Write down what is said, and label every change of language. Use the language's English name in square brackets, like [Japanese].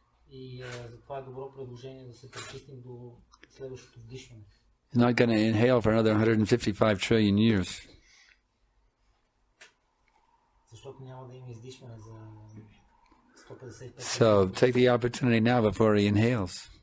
[Bulgarian] И затова е добро предложение да се пречистим до следващото вдишване. [English] You're not going to inhale for another 155 trillion years. [Bulgarian] Защото няма да има издишване за 155. [English] So take the opportunity now before he inhales.